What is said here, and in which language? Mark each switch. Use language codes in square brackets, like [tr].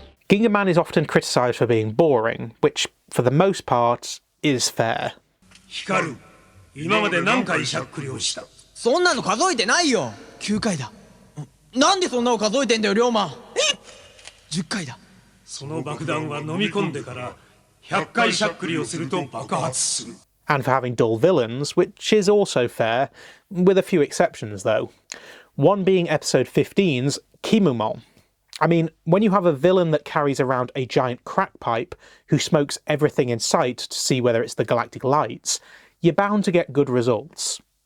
[en] Gingaman is often criticised for being boring, which, for the most part, is fair. [ja] 今まで何回しゃっくりをした？そんなの数えてないよ。9回だ。なんでそんなの数えてんだよ、龍馬。10回だ。その爆弾は飲み込んでから100回しゃっくりをすると爆発する。 [en] And for having dull villains, which is also fair, with a few exceptions though. One being episode 15's Kimumon. I mean, when you have a villain that carries around a giant crack pipe who smokes everything in sight to see whether it's the galactic lights, you're bound to get good results.